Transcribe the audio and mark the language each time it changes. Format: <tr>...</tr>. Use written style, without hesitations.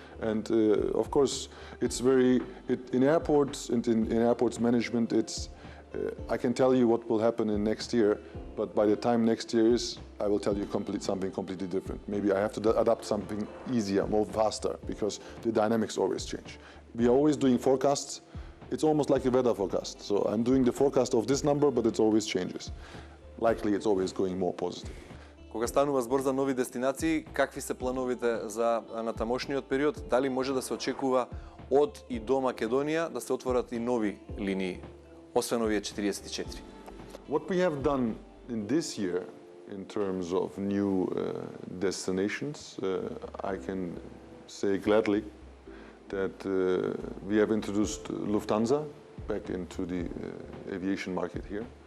<en>And of course, it's in airports and in airports management, I can tell you what will happen in next year, but by the time next year is, I will tell you something completely different. Maybe I have to adapt something easier, more faster, because the dynamics always change. We are always doing forecasts. It's almost like a weather forecast. So I'm doing the forecast of this number, but it always changes. Likely it's always going more positive.</en> <mk>Кога станува збор за нови дестинации, какви се плановите за натамошниот период? Дали може да се очекува од и до Македонија да се отворат и нови линии, освен овие 44?</mk> <en>What we have done in this year in terms of new destinations, I can say gladly that we have introduced Lufthansa back into the aviation market here.</en>